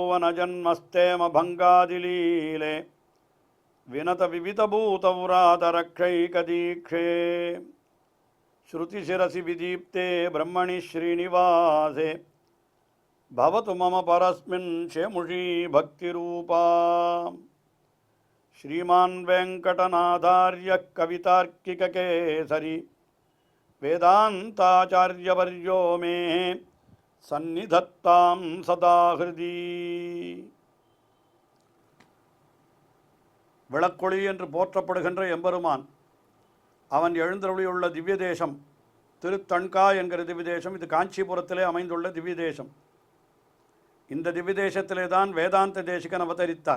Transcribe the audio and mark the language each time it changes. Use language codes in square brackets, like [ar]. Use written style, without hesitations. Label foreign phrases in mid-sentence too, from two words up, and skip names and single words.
[sa] भुवन जन्मस्थेम भङ्गादिलीले विनत विविधभूतव्रातरक्षैकदीक्षे श्रुतिशिरसि विदीप्ते ब्रह्मणि श्रीनिवासे भवतु मम परस्मिन् शेमुषी भक्तिरूपा श्रीमान् वेङ्कटनाथार्य कवितार्किककेसरी वेदान्ताचार्यवर्यो मे सन्निधत्तां सदा हृदि [ta] விளக்கொளி என்று போற்றப்படுகின்ற எம்பெருமான் அவன் எழுந்தருளியுள்ள திவ்ய தேசம் திருத்தண்கா என்கிற திவ்ய தேசம். இது காஞ்சிபுரத்திலே அமைந்துள்ள திவ்ய தேசம். இந்த திவ்ய தேசத்திலே தான் வேதாந்த தேசிகன் அவதரித்தார்.